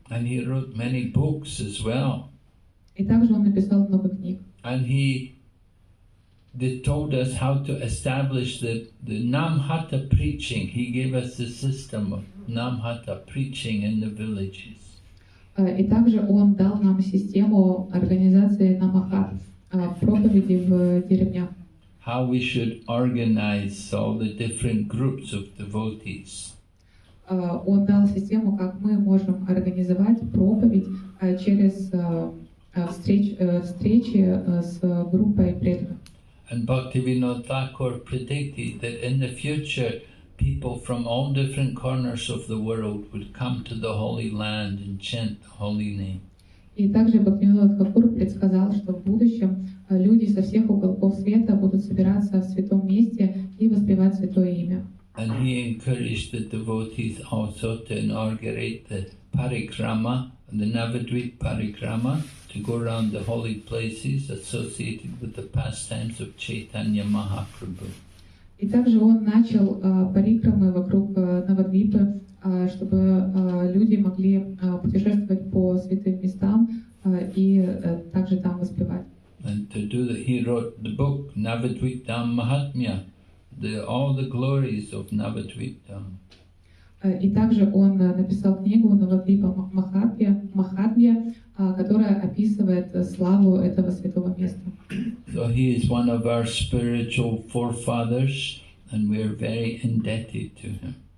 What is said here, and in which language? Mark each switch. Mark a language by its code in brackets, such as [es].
[en] And he wrote many books as well. [ru] И также он написал много книг. [en] And they told us how to establish the Namhata preaching. He gave us the system of Namhata preaching in the villages. [ru] И также он дал нам систему организации намахат, проповеди в деревнях. [en] How we should organize all the different groups of devotees. [ru] Он дал систему, как мы можем организовать проповедь через встречи с группой преданных. [en] And Bhaktivinoda Thakur predicted that in the future people from all different corners of the world would come to the Holy Land and chant the holy name. [ru] И также Бхактивинода Тхакур предсказал, что в будущем люди со всех уголков света будут собираться в святом месте и воспевать святое имя. [en] And he encouraged the devotees also to inaugurate the parikrama, the Navadvip parikrama, to go around the holy places associated with the pastimes of Chaitanya Mahaprabhu. [ru] И также он начал парикрамы вокруг Навадвипы, чтобы люди могли путешествовать по святым местам и также там воспевать. [en] And to do that, he wrote the book Navadvipdam Mahatmya, all the glories of Navadvipdam. [ru] И также он написал книгу Навадвипа Махатмья, которая описывает славу этого святого места. [en] So he is one of our spiritual forefathers, and we are very indebted to him.